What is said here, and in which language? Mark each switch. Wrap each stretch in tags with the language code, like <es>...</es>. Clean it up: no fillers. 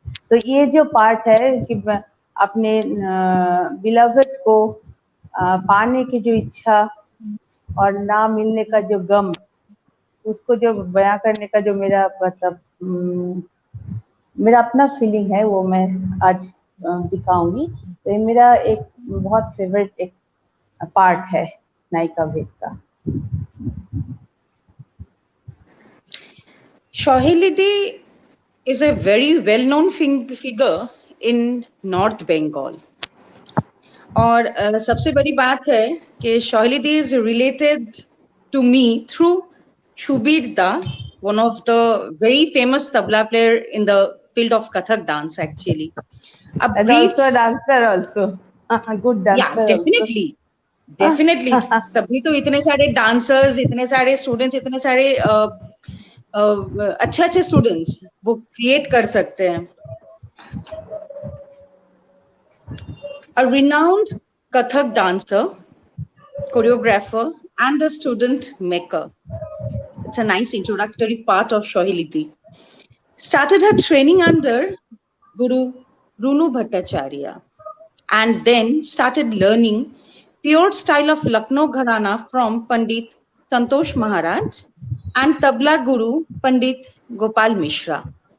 <hi>तो ये जो पार्ट है कि अपने बिलवड को पाने की जो इच्छा और ना मिलने का जो गम, उसको जो बयां करने का जो मेरा मतलब मेरा अपना फीलिंग है, वो मैं आज दिखाऊंगी। तो ये मेरा एक बहुत फेवरेट एक पार्ट है नायिका भेद का।</hi> <en>Shohilidi is a very well-known figure in North Bengal.</en> <hi>और सबसे बड़ी बात है कि</hi> <en>Shohilidi is related to me through Shubir Da, one of the very famous tabla player in the field of Kathak dance actually. And also a dancer also. Good dancer. Yeah, definitely.</en> <hi>Definitely तभी तो इतने सारे dancers, इतने सारे students, इतने सारे अच्छे अच्छे स्टूडेंट्स वो क्रिएट कर सकते हैं।</hi> <en>A renowned Kathak dancer, choreographer and a student maker. It's a nice introductory part of Shohilidi. Started her training under Guru Runu Bhattacharya and then started learning pure style of Lucknow Gharana from Pandit Santosh Maharaj and Tabla Guru Pandit Gopal Mishra.</en>